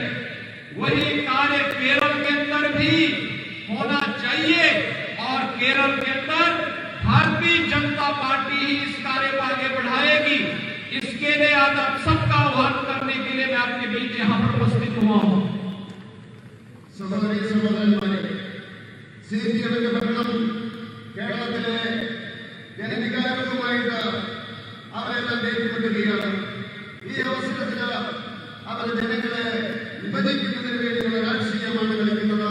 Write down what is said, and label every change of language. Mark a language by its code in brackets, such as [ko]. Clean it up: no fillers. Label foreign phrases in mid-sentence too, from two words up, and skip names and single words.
[hi] वही कार्य केरल के अंदर भी होना चाहिए और केरल के अंदर भारतीय जनता पार्टी ही इस कार्य को आगे बढ़ाएगी। इसके लिए आज आप सबका आह्वान करने के लिए मैं आपके बीच यहां पर उपस्थित हुआ हूं। [ml] സഹോദരി സഹോദരന്മാരെ, സിപിഎമ്മിന്റെ ഭരണം കേരളത്തിലെ ജനവികാരവുമായിട്ട് അവരെല്ലാം ഏറ്റുമുട്ടുകയാണ്. ഈ അവസരത്തിൽ അവർ ജനങ്ങളെ വിഭജിക്കുന്നതിന് വേണ്ടിയുള്ള രാഷ്ട്രീയമാണ് കളിക്കുന്നത്.